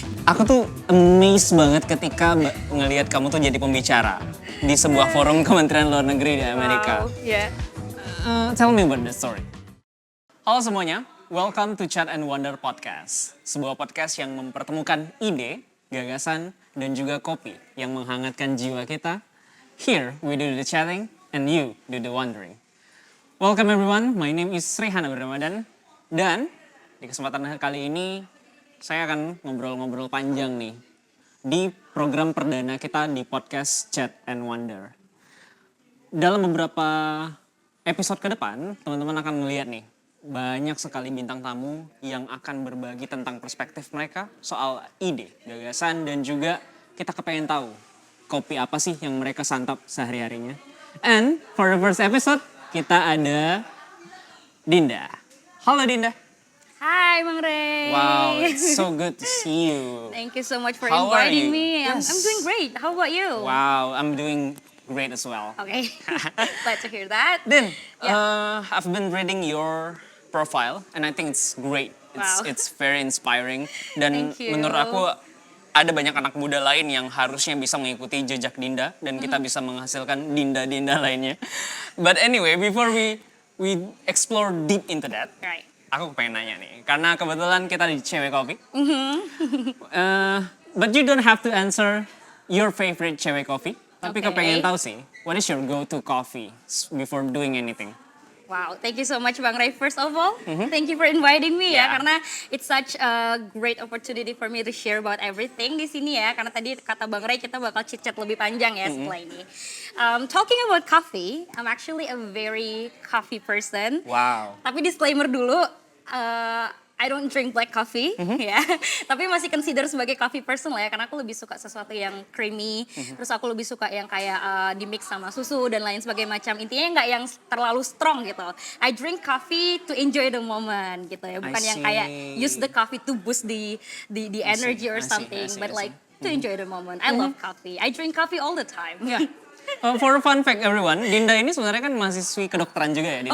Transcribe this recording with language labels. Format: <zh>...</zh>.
<id>Aku tuh amazed banget ketika ngelihat kamu tuh jadi pembicara di sebuah forum Kementerian Luar Negeri di Amerika.</id> <en>Wow, yeah. Tell me about the story. Halo semuanya, welcome to Chat and Wonder Podcast.</en> <id>Sebuah podcast yang mempertemukan ide, gagasan, dan juga kopi yang menghangatkan jiwa kita.</id> <en>Here we do the chatting and you do the wondering. Welcome everyone, my name is Rehana Ramadan.</en> <id>Dan di kesempatan kali ini saya akan ngobrol-ngobrol panjang nih di program perdana kita di podcast Chat and Wonder. Dalam beberapa episode ke depan, teman-teman akan melihat nih banyak sekali bintang tamu yang akan berbagi tentang perspektif mereka soal ide, gagasan, dan juga kita kepengen tahu kopi apa sih yang mereka santap sehari-harinya.</id> <en>And for the first episode,</en> <id>kita ada Dinda. Halo Dinda.</id> <en>Hi Bang Ray. Wow, it's so good to see you. Thank you so much for How are inviting me. Yes. I'm doing great. How about you? Wow, I'm doing great as well. Okay, glad to hear that. Din, Yeah. I've been reading your profile and I think it's great. Wow. It's very inspiring dan Thank you.</en> <id>menurut aku ada banyak anak muda lain yang harusnya bisa mengikuti jejak Dinda dan kita bisa menghasilkan Dinda-Dinda lainnya.</id> <en>But anyway, before we explore deep into that, Right.</en> <id>aku pengen nanya nih, karena kebetulan kita di Cewek Kopi.</id> <en>But you don't have to answer your favorite Cewek Kopi.</en> <id>Tapi</id> <en>Okay.</en> <id>kepengen tahu sih,</id> <en>what is your go-to coffee before doing anything? Wow, thank you so much Bang Ray. First of all, thank you for inviting me Yeah.</en> <id>ya, karena</id> <en>it's such a great opportunity for me to share about everything</en> <id>di sini ya. Karena tadi kata Bang Ray kita bakal chit-chat lebih panjang ya setelah ini.</id> <en>Talking about coffee, I'm actually a very coffee person. Wow.</en> <id>Tapi disclaimer dulu,</id> <en>I don't drink black coffee ya.</en> <id>Tapi masih consider sebagai coffee person lah ya, karena aku lebih suka sesuatu yang creamy. Terus aku lebih suka yang kayak di mix sama susu dan lain sebagainya macam. Intinya nggak yang terlalu strong gitu.</id> <en>I drink coffee to enjoy the moment</en> <id>gitu ya, bukan yang kayak</id> <en>use the coffee to boost the energy or I see, something, I see, but I see. like to enjoy the moment. I love coffee. I drink coffee all the time. Yeah. For a fun fact everyone,</en> <id>Dinda ini sebenarnya kan mahasiswi kedokteran juga ya Dinda</id>